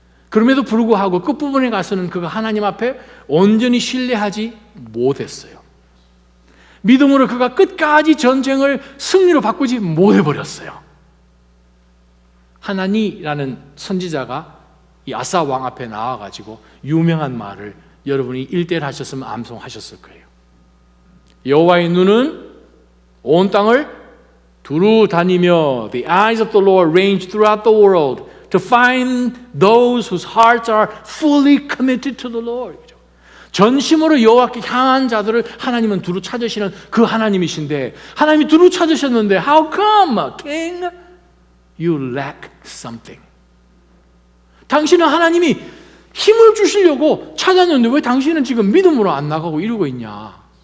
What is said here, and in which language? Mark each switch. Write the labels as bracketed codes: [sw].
[ko] 그럼에도 불구하고 끝부분에 가서는 그가 하나님 앞에 온전히 신뢰하지 못했어요. 믿음으로 그가 끝까지 전쟁을 승리로 바꾸지 못해버렸어요. 하나니라는 선지자가 이 아사 왕 앞에 나와가지고 유명한 말을 여러분이 1대1 하셨으면 암송하셨을 거예요. 여호와의 눈은 온 땅을 두루 다니며 [en] The eyes of the Lord range throughout the world to find those whose hearts are fully committed to the Lord. 전심으로 여호와께 향한 자들을 하나님은 두루 찾으시는 그 하나님이신데 하나님이 두루 찾으셨는데 How come, King? You lack something. [ko] 당신은 하나님이 힘을 주시려고 찾았는데 왜 당신은 지금 믿음으로 안 나가고 이러고 있냐?